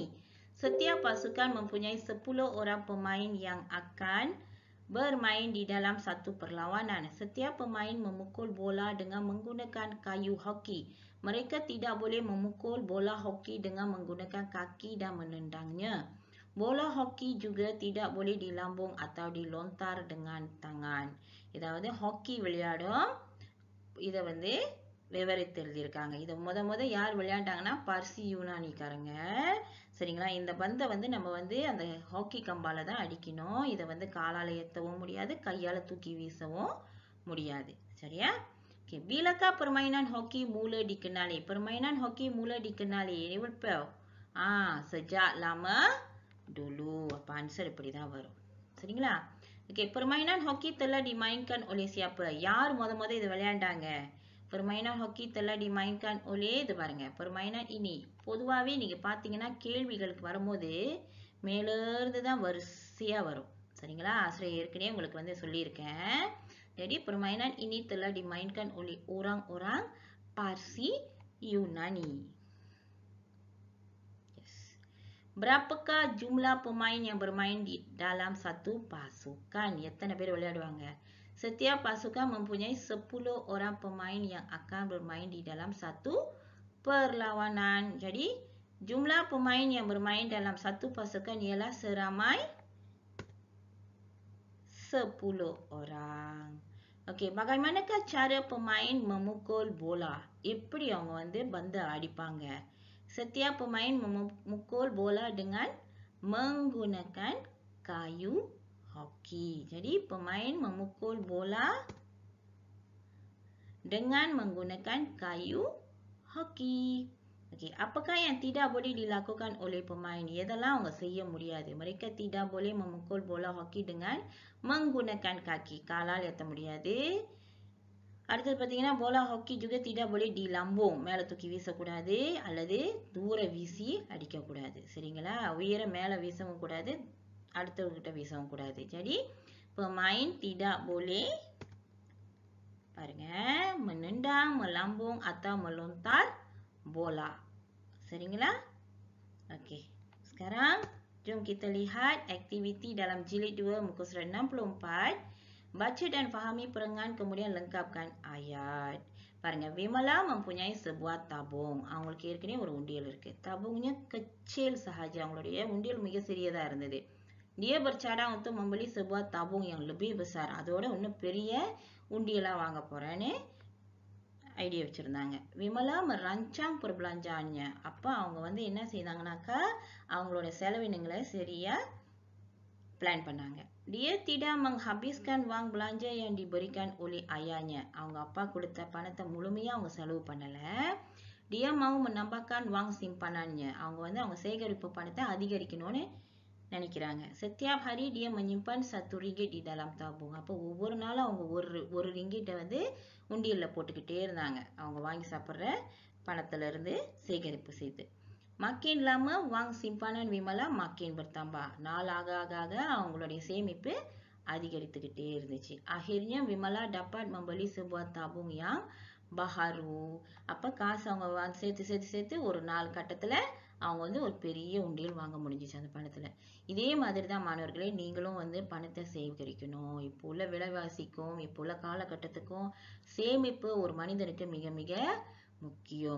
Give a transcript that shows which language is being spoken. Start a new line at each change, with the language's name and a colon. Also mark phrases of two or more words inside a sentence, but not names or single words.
Malay: Setiap pasukan mempunyai 10 orang pemain yang akan bermain di dalam satu perlawanan. Setiap pemain memukul bola dengan menggunakan kayu hoki. Mereka tidak boleh memukul bola hoki dengan menggunakan kaki dan menendangnya. Bola hoki juga tidak boleh dilambung atau dilontar dengan tangan.
Tamil: இதாவது ஹாக்கி விளையாடும் இதை வந்து விவரித்து எழுதியிருக்காங்க. இதை முத யார் விளையாண்டாங்கன்னா பர்சி யூனானிக்காரங்க. சரிங்களா? இந்த பந்தை வந்து நம்ம வந்து அந்த ஹாக்கி கம்பால தான் அடிக்கணும். இதை வந்து காலால ஏற்றவும் முடியாது, கையால தூக்கி வீசவும் முடியாது. சரியா? Okay.
Malay: Bilakah permainan hoki mula dikenali? Permainan hoki mula dikenali. Ini betul. Sejak lama dulu. Apa answer
Tamil: இப்படிதான் வரும். சரிங்களா?
Malay: Okay, permainan hoki telah dimainkan oleh siapa?
Tamil: யார் முத இது விளையாண்டாங்க?
Malay: Permainan hoki telah dimainkan oleh,
Tamil: இது பாருங்க,
Malay: permainan ini.
Tamil: பொதுவாவே நீங்க பாத்தீங்கன்னா கேள்விகளுக்கு வரும்போது மேலிருந்து தான் வரிசையா வரும். சரிங்களா? ஆசிரியர் ஏற்கனவே உங்களுக்கு வந்து சொல்லியிருக்கேன்.
Malay: Jadi permainan ini telah dimainkan oleh orang-orang Parsi Yunani. Berapakah jumlah pemain yang bermain di dalam satu pasukan?
Tamil: எத்தனை பேர் விளையாடுவாங்க?
Malay: Setiap pasukan mempunyai 10 orang pemain yang akan bermain di dalam satu perlawanan. Jadi, jumlah pemain yang bermain dalam satu pasukan ialah seramai 10 orang. Okey, bagaimanakah cara pemain memukul bola?
Tamil: எப்படி அவங்க வந்து பந்தை அடிப்பாங்க?
Malay: Setiap pemain memukul bola dengan menggunakan kayu hoki. Jadi pemain memukul bola dengan menggunakan kayu hoki. Okey, apakah yang tidak boleh dilakukan oleh pemain?
Tamil: எதெல்லாம் அவங்க செய்ய முடியாது?
Malay: Mereka tidak boleh memukul bola hoki dengan menggunakan kaki.
Tamil: காலால் ஏத்த முடியாது. அடுத்தது பார்த்தீங்கன்னா
Malay: bola hoki juga tidak boleh dilambung.
Tamil: மேலே தூக்கி வீசக்கூடாது அல்லது தூர வீசி அடிக்கக்கூடாது. சரிங்களா? உயர மேலே வீசவும் கூடாது, அடுத்தவர்கிட்ட வீசவும் கூடாது.
Malay: jadi pemain tidak boleh பாருங்க menendang, melambung atau melontar bola.
Tamil: சரிங்களா? Okey.
Malay: Sekarang jom kita lihat aktiviti dalam jilid 2 muka surat 64. Baca dan fahami perengan kemudian lengkapkan ayat. பாருங்க, Vimala mempunyai sebuah tabung.
Tamil: அவங்களுக்கு ஏற்கனவே ஒரு உண்டியல் இருக்கு.
Malay: tabungnya kecil sahaja.
Tamil: அவங்களுடைய உண்டியல் மிக சிறியதா இருந்தது.
Malay: Dia bercadang untuk membeli sebuah tabung yang lebih besar.
Tamil: அதோட இன்னும் பெரிய உண்டியலா வாங்க போறேன்னு ஐடியா வச்சிருந்தாங்க.
Malay: விமலா merancang perbelanjaannya.
Tamil: அப்ப அவங்க வந்து என்ன செய்தாங்கனாக்கா அவங்களோட செலவினங்களை சரியா பிளான் பண்ணாங்க.
Malay: Dia tidak menghabiskan wang belanja yang diberikan oleh ayahnya.
Tamil: அவங்க அப்பா கொடுத்த பணத்தை முழுமையா அவங்க செலவு பண்ணல.
Malay: Dia mau menambahkan wang simpanannya.
Tamil: அவங்க வந்து அவங்க சேகரிப்பு பணத்தை அதிகரிக்கணும்னு நினைக்கிறாங்க.
Malay: Setiap hari dia menyimpan RM1 di dalam tabung.
Tamil: அப்போ ஒவ்வொரு நாளும் அவங்க ஒரு ரிங்கிட்ட வந்து உண்டியல்ல போட்டுக்கிட்டே இருந்தாங்க. அவங்க வாங்கி சாப்பிடுற பணத்துல இருந்து சேகரிப்பு செய்து.
Malay: Makin lama wang simpanan Vimala makin bertambah.
Tamil: நாள் ஆக அவங்களுடைய சேமிப்பு அதிகரித்துக்கிட்டே இருந்துச்சு.
Malay: Akhirnya Vimala dapat membeli sebuah tabung yang baharu.
Tamil: அப்ப காசு அவங்க சேர்த்து ஒரு நாள் கட்டத்துல அவங்க வந்து ஒரு பெரிய உண்டியல் வாங்க முடிஞ்சிச்சு அந்த பணத்துல. இதே மாதிரி தான் மாணவர்களே நீங்களும் வந்து பணத்தை சேகரிக்கணும். இப்போ உள்ள விலைவாசிக்கும் இப்போ உள்ள காலகட்டத்துக்கும் சேமிப்பு ஒரு மனிதனுக்கு மிக மிக mukium.